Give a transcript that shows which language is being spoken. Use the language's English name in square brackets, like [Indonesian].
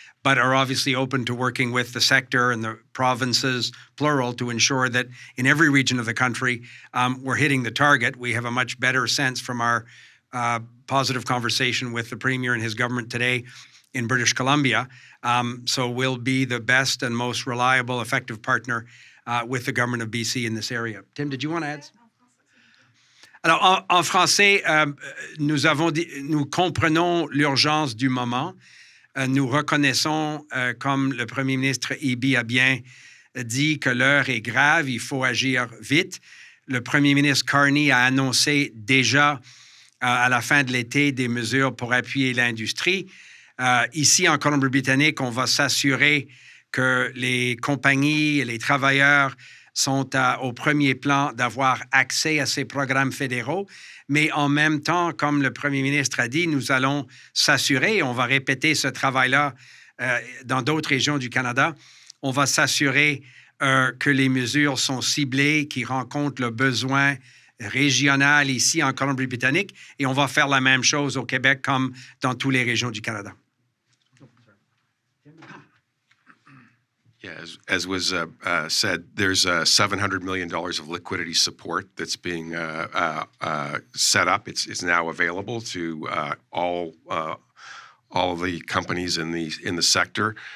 [English] but are obviously open to working with the sector and the provinces, plural, to ensure that in every region of the country, we're hitting the target. We have a much better sense from our positive conversation with the Premier and his government today in British Columbia. So we'll be the best and most reliable, effective partner with the government of BC in this area. Tim, did you want to add? [French] Alors, en français, nous comprenons l'urgence du moment. Nous reconnaissons, comme le premier ministre Eby a bien dit, que l'heure est grave, il faut agir vite. Le premier ministre Carney a annoncé déjà à la fin de l'été des mesures pour appuyer l'industrie. Ici, en Colombie-Britannique, on va s'assurer que les compagnies et les travailleurs sont au premier plan d'avoir accès à ces programmes fédéraux. Mais en même temps, comme le premier ministre a dit, nous allons s'assurer, et on va répéter ce travail-là dans d'autres régions du Canada, on va s'assurer que les mesures sont ciblées, qui rencontrent le besoin régional ici en Colombie-Britannique, et on va faire la même chose au Québec comme dans toutes les régions du Canada. [English] Yeah, as was said, there's $700 million of liquidity support that's being set up. It's now available to all the companies in the sector.